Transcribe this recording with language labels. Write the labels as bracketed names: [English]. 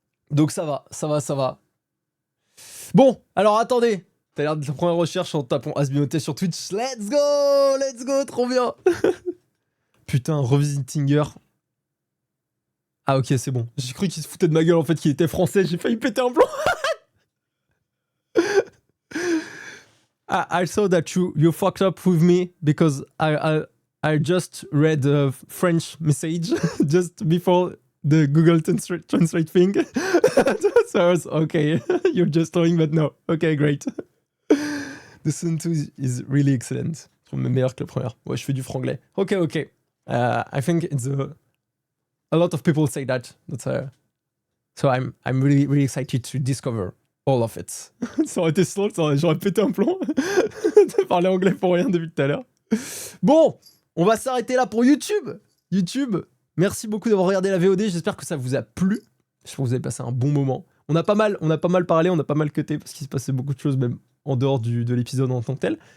[French] Donc ça va. Bon, alors attendez. T'as l'air de ta première recherche en tapant Asbinoté sur Twitch. [English] Let's go, [French] trop bien. Putain, Revisitinger. Ah ok, c'est bon. J'ai cru qu'il se foutait de ma gueule en fait, qu'il était français. J'ai failli péter un plomb. [English] I saw that you fucked up with me because I just read a French message just before the Google Translate thing. So I was, okay, you're just throwing, but no. Okay, great. The Season 2 is really excellent. [French] Je trouve même meilleur que la première. Ouais, je fais du franglais. Ok. [English] I think it's a lot of people say that. So I'm really excited to discover all of it. [French] Ça aurait été slow, j'aurais pété un plomb de parler anglais pour rien depuis tout à l'heure. Bon, on va s'arrêter là pour YouTube. Merci beaucoup d'avoir regardé la VOD. J'espère que ça vous a plu. J'espère que vous avez passé un bon moment. On a pas mal parlé, on a pas mal cuté parce qu'il se passait beaucoup de choses même en dehors de l'épisode en tant que tel.